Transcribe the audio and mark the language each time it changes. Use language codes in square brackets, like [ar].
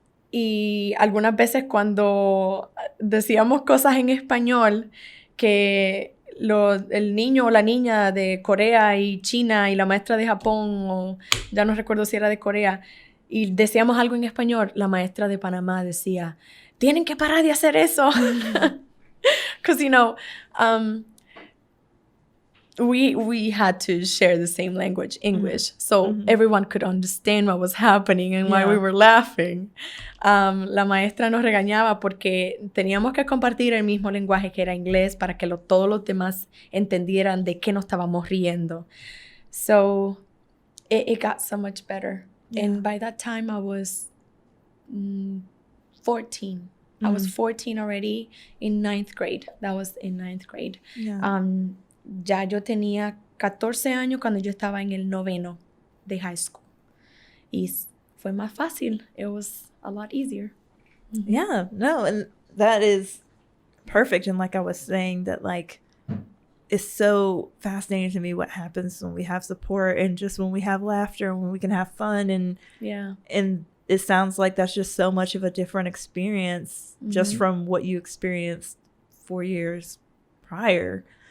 [es] Y algunas veces cuando decíamos cosas en español, que el niño o la niña de Corea y China y la maestra de Japón, o ya no recuerdo si era de Corea, y decíamos algo en español, la maestra de Panamá decía, tienen que parar de hacer eso. [en] Because, we had to share the same language, English, so everyone could understand what was happening and why we were laughing. [es] La maestra nos regañaba porque teníamos que compartir el mismo lenguaje, que era inglés, para que todos los demás entendieran de qué nos estábamos riendo. [en] So it got so much better. Yeah. And by that time, I was 14. I was 14 already in 9th grade. That was in 9th grade. Yeah. [es] Ya yo tenía 14 años cuando yo estaba en el 9º de high school. Y fue más fácil. [en] It was a lot easier. Yeah, no, and that is perfect. And like I was saying, that like it's so fascinating to me what happens when we have support and just when we have laughter and when we can have fun. And it sounds like that's just so much of a different experience just from what you experienced 4 years prior.